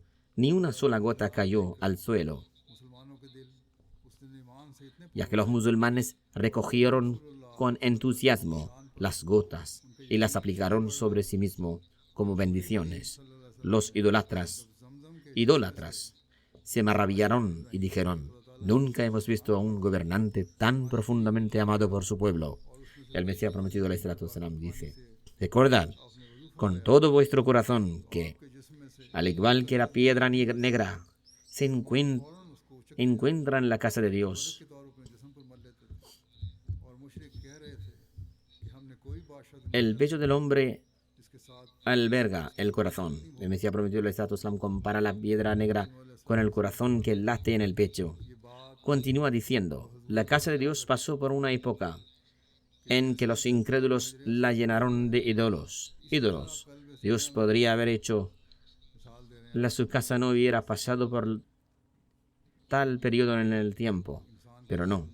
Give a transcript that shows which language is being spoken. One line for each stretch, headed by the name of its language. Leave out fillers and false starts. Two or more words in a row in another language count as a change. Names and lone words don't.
Spanish: Ni una sola gota cayó al suelo, ya que los musulmanes recogieron con entusiasmo las gotas y las aplicaron sobre sí mismos como bendiciones. Los idólatras se maravillaron y dijeron: nunca hemos visto a un gobernante tan profundamente amado por su pueblo. El Mesías prometido,
Arabic: عليه الصلاة والسلام,
Spanish: dice: recordad con todo vuestro corazón que, al igual que la piedra negra se encuentra en la casa de Dios, el pecho del hombre alberga el corazón. El Mesías prometido,
Arabic: عليه الصلاة والسلام,
Spanish: compara la piedra negra con el corazón que late en el pecho. continúa diciendo, la casa de Dios pasó por una época en que los incrédulos la llenaron de ídolos. Dios podría haber hecho su casa no hubiera pasado por tal periodo en el tiempo, pero no.